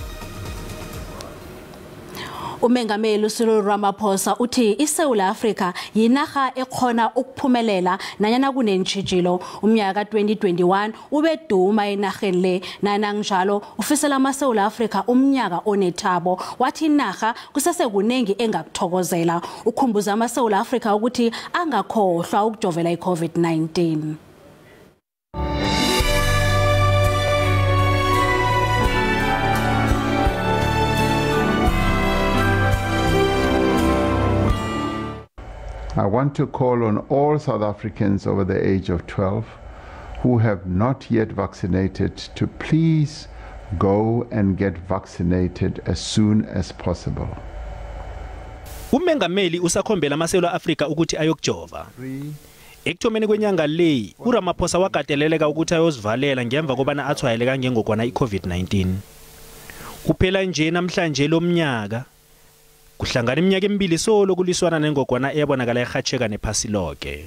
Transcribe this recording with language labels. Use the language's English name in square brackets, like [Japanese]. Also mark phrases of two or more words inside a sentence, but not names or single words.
[South Ndebele] Umengameli Cyril Ramaphosa uthi iSouth Africa yinaga ekhona ukuphumelela nanyana kunentshijilo. Umnyaka ka-2021 ubeduma enageni le nananjalo ufisela amaSouth Africa umnyaka onethabo wathi inaga kusesekunengi engakuthokozela. Ukhumbuza amaSouth Africa ukuthi angakhohlwa ukujovela iCovid-19. [English] I want to call on all South Africans over the age of 12 who have not yet vaccinated to please go and get vaccinated as soon as possible. [South Ndebele] Umengameli usakhombela amaSouth Africa ukuthi ayokujova. Ekuthomeni kwenyanga le, uRamaphosa wakateleleka ukuthi ayosivalela ngemva kobana athwayeleka ngengogwana iCovid-19. Kuphela nje namhlanje lomnyaka kuhlangana iminyaka emibili solo kuliswana nengogwana eyabonakala ehatsheka nephasi lonke.